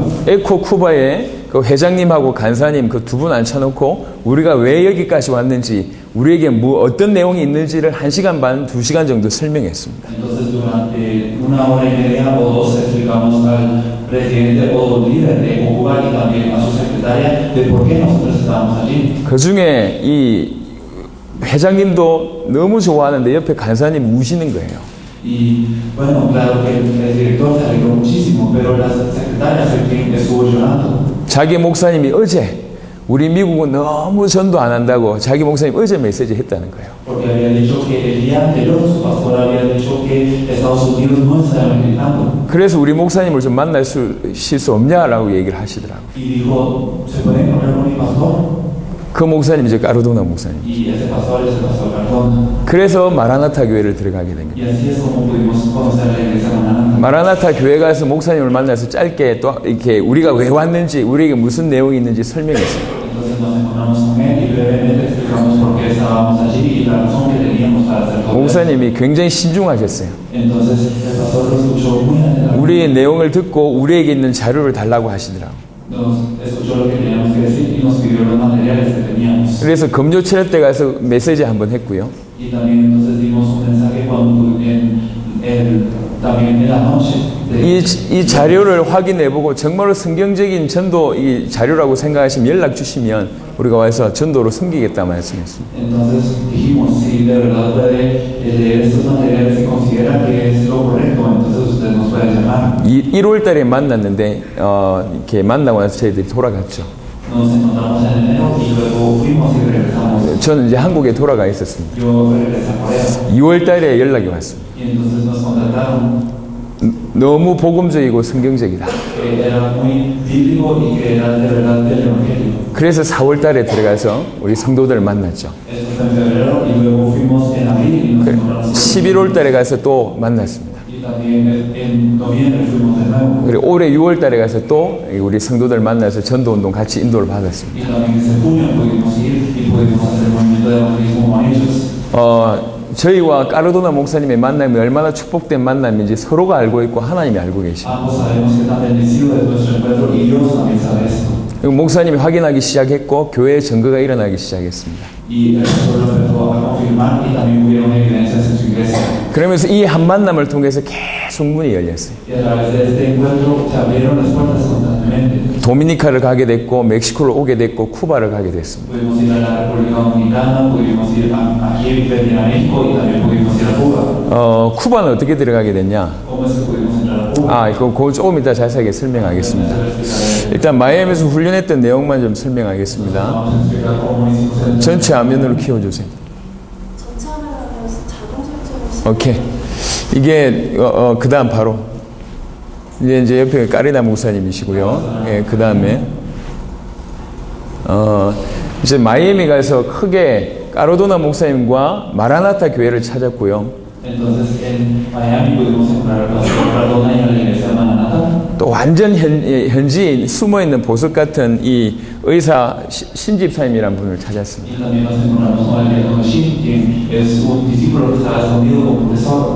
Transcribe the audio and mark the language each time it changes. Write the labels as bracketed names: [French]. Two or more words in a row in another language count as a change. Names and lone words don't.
[Korean] 에코쿠바에 그 회장님하고 간사님 그 두 분 앉혀놓고 우리가 왜 여기까지 왔는지 우리에게 어떤 내용이 있는지를 1시간 반, 2시간 정도 설명했습니다. [Spanish] Entonces durante 1 hora y media o 2 explicamos al presidente o líder de Ecocuba y también a su secretaria de por qué nosotros estábamos allí. [Korean] 그 중에 이 회장님도 너무 좋아하는데 옆에 간사님 우시는 거예요. [Spanish] Y bueno, claro que el director se alegró muchísimo, pero la secretaria fue quien estuvo llorando. [Korean] 자기 목사님이 어제 우리 미국은 너무 전도 안 한다고 자기 목사님 어제 메시지 했다는 거예요. [Spanish] Porque había dicho que el día anterior su pastor había dicho que Estados Unidos no está evangelizando. [Korean] 그래서 우리 목사님을 좀 만날 수 없냐라고 얘기를 하시더라고요. [Spanish] Y dijo, ¿se pueden hablar con mi pastor? [Korean] 그 목사님이 이제 까르도나 목사님. [Spanish] Y ese pastor es el pastor Cardona. [Korean] 그래서 마라나타 교회를 들어가게 된 거예요. [Spanish] Y así es como pudimos conocer la iglesia Maranatha. [Korean] 마라나타 교회 가서 목사님을 만나서 짧게 또 이렇게 우리가 왜 왔는지 우리에게 무슨 내용이 있는지 설명했어요. [Spanish] Entonces nos encontramos con él y brevemente explicamos por qué estábamos allí y la razón que teníamos para hacer todo esto. [Korean] 목사님이 굉장히 신중하셨어요. [Spanish] Entonces el pastor lo escuchó muy atentamente. [Korean] 우리의 내용을 듣고 우리에게 있는 자료를 달라고 하시더라고요. [Spanish] Nos escuchó lo que teníamos que decir y nos pidió los materiales que teníamos. [Korean] 그래서 금요 철회 때 가서 메시지 한번 했고요. [Spanish] Y también entonces dimos un mensaje cuando también en la noche. [Korean] 이 자료를 확인해보고 정말로 성경적인 전도 이 자료라고 생각하시면 연락 주시면 우리가 와서 전도로 섬기겠다 말씀했습니다. [Spanish] Entonces dijimos, si de verdad puede leer estos materiales y considera que es lo correcto, entonces usted nos puede llamar. [Korean] 1월 달에 만났는데 이렇게 만나고 나서 저희들이 돌아갔죠. [Spanish] Nos encontramos en enero y luego fuimos y regresamos. [Korean] 저는 이제 한국에 돌아가 있었습니다. [Spanish] Yo regresé a Corea [Korean] 2월 달에 연락이 왔습니다. [Spanish] y entonces nos contactaron [Korean] 너무 복음적이고 성경적이다. [Spanish] que era muy bíblico y que era de verdad del Evangelio. [Korean] 그래서 4월 달에 들어가서 우리 성도들을 만났죠. [Spanish] Esto fue en febrero y luego fuimos en abril y nos encontramos. [Korean] 11월 달에 가서 또 만났습니다. [Spanish] Y también en noviembre fuimos de nuevo. [Korean] 그리고 올해 6월 달에 가서 또 우리 성도들 만나서 전도운동 같이 인도를 받았습니다. [Spanish] Y también en junio pudimos ir y pudimos hacer el movimiento de evangelismo con ellos. [Korean] 저희와 까르도나 목사님의 만남이 얼마나 축복된 만남인지 서로가 알고 있고 하나님이 알고 계십니다. [Spanish] Ambos sabemos que tan bendecido es nuestro encuentro y Dios también sabe esto. [Korean] 그리고 목사님이 확인하기 시작했고 교회의 증거가 일어나기 시작했습니다. [Spanish] Y el pastor lo empezó a confirmar y también hubieron evidencias en su iglesia. [Korean] 그러면서 이 한 만남을 통해서 계속 문이 열렸어요. [Spanish] Y a través de este encuentro se abrieron las puertas constantemente. [Korean] 도미니카를 가게 됐고 멕시코를 오게 됐고 쿠바를 가게 됐습니다. [Spanish] Pudimos ir a la República Dominicana, pudimos ir aquí en México y también pudimos ir a Cuba. [Korean] 쿠바는 어떻게 들어가게 됐냐? [Spanish] ¿Cómo es que pudimos entrar a Cuba? [Korean] 그거 조금 이따 자세하게 설명하겠습니다. 일단 마이애미에서 훈련했던 내용만 좀 설명하겠습니다. [Spanish] Vamos a explicar cómo hicimos el [Korean] 전체 화면으로 키워주세요. 전체 화면으로 자동 설정을 오케이. 이게 그 다음 바로 이제 옆에 까리나 목사님이시고요. 예, 그 다음에 이제 마이애미 가서 크게 까로도나 목사님과 마라나타 교회를 찾았고요. [Spanish] Entonces en Miami pudimos entrar al pastor Cardona y a la iglesia Maranatha. [Korean] 또 완전 현지인 숨어있는 보석 같은 이 의사 신집사님이라는 분을 찾았습니다. [Spanish] Y también nos encontramos con el diácono Shin, quien es un discípulo que estaba escondido como un tesoro.